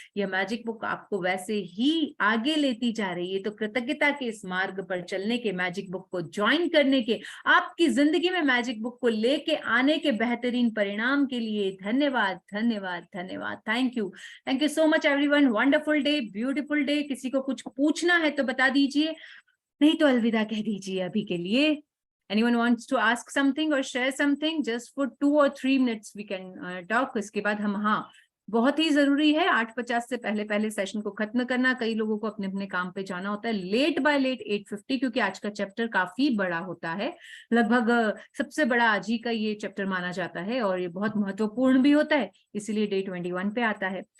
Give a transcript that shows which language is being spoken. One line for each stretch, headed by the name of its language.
Hindi: यह magic book आपको वैसे ही आगे लेती जा रही है। तो कृतज्ञता के इस मार्ग पर चलने के, मैजिक बुक को ज्वाइन करने के, आपकी जिंदगी में मैजिक बुक को लेके आने के बेहतरीन परिणाम के लिए धन्यवाद धन्यवाद धन्यवाद।
English: Thank you so much everyone. Wonderful day, beautiful day.
Hindi: किसी को कुछ पूछना है तो बता दीजिए, नहीं तो अलविदा कह दीजिए अभी के लिए।
English: Anyone wants to ask something or share something? Just for 2 or 3 minutes we can talk.
Hindi: इसके बाद हम, हाँ, बहुत ही जरूरी है 8:50 से पहले पहले सेशन को खत्म करना। कई लोगों को अपने अपने काम पे जाना होता है,
English: late by late
Hindi: 8:50, क्योंकि आज का चैप्टर काफी बड़ा होता है, लगभग सबसे बड़ा आज ही का ये चैप्टर माना जाता है और ये बहुत महत्वपूर्ण भी होता है, इसीलिए डे 21 पे आता है।